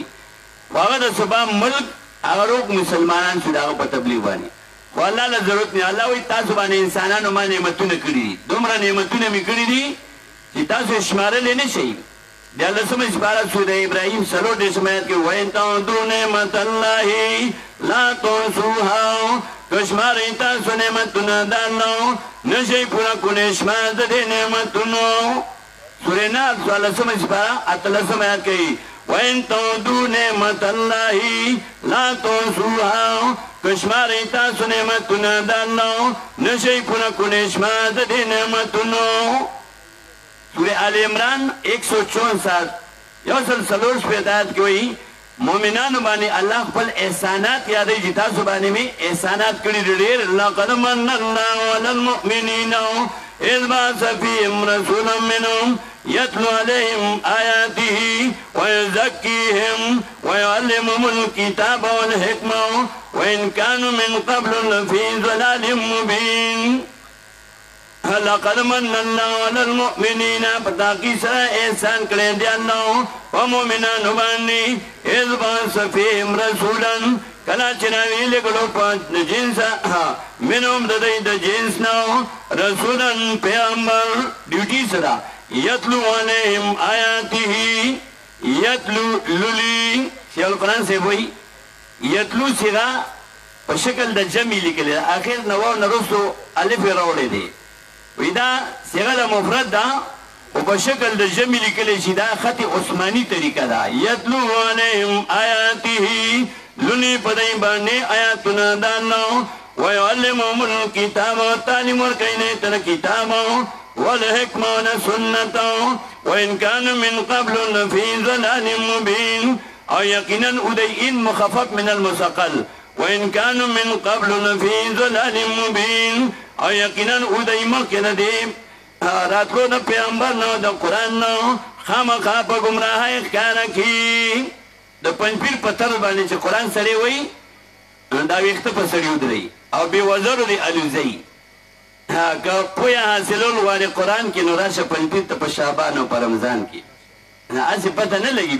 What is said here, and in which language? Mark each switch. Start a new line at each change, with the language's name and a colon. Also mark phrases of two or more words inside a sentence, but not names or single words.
Pashto: خو هغه د صبا ملک هغه روغ مسلمانان شو د هغه په تبلیغ باندې. خو الله له ضرورت نه، الله وایي تاسو باندې انسانانو ما نعمتونه کړي دي، دومره نعمتونه مې کړي دي چې تاسو یې شمارلی نه شئ. د 14 سپاره سوره ابراهیم 4 آیات کې
Arabic: وَإِن تَعُدُّوا نِعْمَةَ اللَّهِ لَا تُحْصُوهَا.
Pashto: که شمارئ تاسو نعمتونه د الله نه شئ پوره کولی شمار د دې نعمتونو. سوره نحل 14 سپاره 18 آیات کې
Arabic: وَإِن تَعُدُّوا نِعْمَةَ اللَّهِ لَا تُحْصُوهَا.
Pashto: که شمارئ تاسو نعمتونه د الله نه شئ پوره کولی شمار د دې نعمتونو. سورہ آل عمران 164 یو سل 4 آیات کې وایي مؤمنانو باندې الله خپل احسانات یادوي چې تاسو باندې مې احسانات کړي دي ډېر.
Arabic: لقد من الله على المؤمنين إذ بعث فيهم رسولا منهم يتلو عليهم آياته ويزكيهم ويعلمهم الكتاب والحكمة وإن كانوا من قبل لفي ضلال مبين. لقد من الله على المؤمنين
Pashto: پتاکی سره احسان کړی دی الله په مؤمنانو باندې.
Arabic: اذ بعث فيهم رسولا
Pashto: کله چې راویلېږلو په جنس منهم د دوی د جنس نه رسولا پیغمبر ډیوټي سره
Arabic: یتلو علیهم آیاته یتلو
Pashto: للی. شیخ القرآن صاحب وایي یتلو صیغه په شکل د جمع لیکلې ده، اخر نه واو نه وروستو الف یې راوړی دی. وی دا صیغه د مفرد ده او په شکل د جمع لیکلی شي، دا خط عثماني طریقه ده.
Arabic: یتلو علیهم آیاته
Pashto: للی په دوی باندې آیاتونه د الله
Arabic: ویعلمهم الکتاب
Pashto: تعلیم ورکوي دوی ته د کتاب والحکمه و د سنت
Arabic: وان کانوا من قبل لفی ضلال مبین.
Pashto: او یقینا ادی
Arabic: ان مخفف من المثقل وان كانوا من قبل لفي ضلال مبين.
Pashto: او یقینا ادی مخکې د دې راتلو د پیغمبر نه د قرآن نه خامخا په ګمراهۍ ښکاره کړي. د پنځپیر په طرز باندې چې قرآن سړی وایي دا ویښته په سړي ودروي او بې وزرو دې الوزوي. که پویه حاصلول غواړې قرآن کې نو راشه پنځپیر ته په شعبان او په رمضان کې، هسې پته نه لګي.